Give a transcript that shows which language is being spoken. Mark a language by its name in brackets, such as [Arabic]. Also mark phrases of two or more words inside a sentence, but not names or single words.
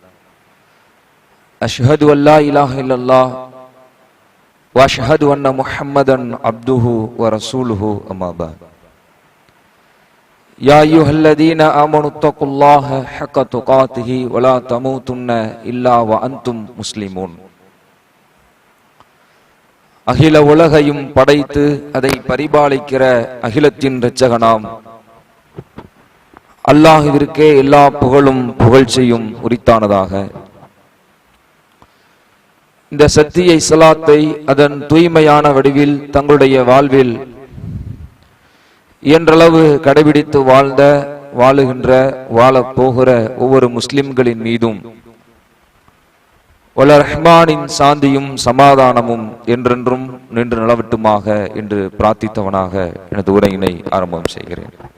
[Arabic] أشهد أن لا إله إلا الله وأشهد أن محمدا عبده ورسوله أما بعد يا أيها الذين آمنوا اتقوا الله حق تقاته ولا تموتن إلا وأنتم مسلمون. [Tamil] அகில உலகையும் படைத்து அதை பரிபாலிக்கிற அகிலத்தின் இரட்சகனாம் அல்லாஹ்விற்கே எல்லா புகழும் புகழ்ச்சியும் உரித்தானதாக. இந்த சத்திய இஸ்லாத்தை அதன் தூய்மையான வடிவில் தங்களுடைய வாழ்வில் இயன்றளவு கடைபிடித்து வாழுகின்ற வாழப் போகிற ஒவ்வொரு முஸ்லிம்களின் மீதும் வல்ல ரஹ்மானின் சாந்தியும் சமாதானமும் என்றென்றும் நின்று நிலவட்டுமாக என்று பிரார்த்தித்தவனாக எனது உரையினை ஆரம்பம் செய்கிறேன்.